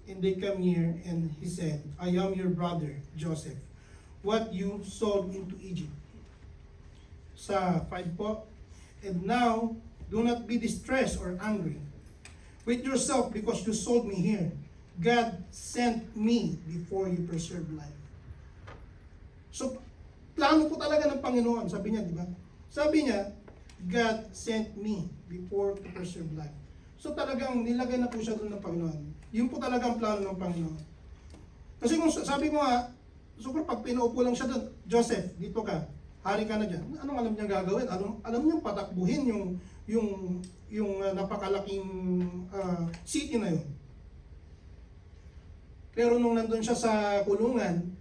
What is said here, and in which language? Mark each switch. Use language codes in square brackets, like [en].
[en] And they come near and he said, "I am your brother Joseph, what you sold into Egypt." [tl] Sa 5 po, [en] "And now do not be distressed or angry with yourself because you sold me here. God sent me before you preserve life." [tl] So, plano po talaga ng Panginoon, sabi niya, di ba? Sabi niya, [en] God sent me before to preserve life. [tl] So talagang nilagay na po siya doon ng Panginoon. Yun po talaga ang plano ng Panginoon. Kasi kung sabi ko nga, siguro pag pinaupo lang siya doon, Joseph, dito ka, hari ka na dyan. Anong alam niya gagawin? Alam niya patakbuhin yung napakalaking city na yun. Pero nung nandun siya sa kulungan,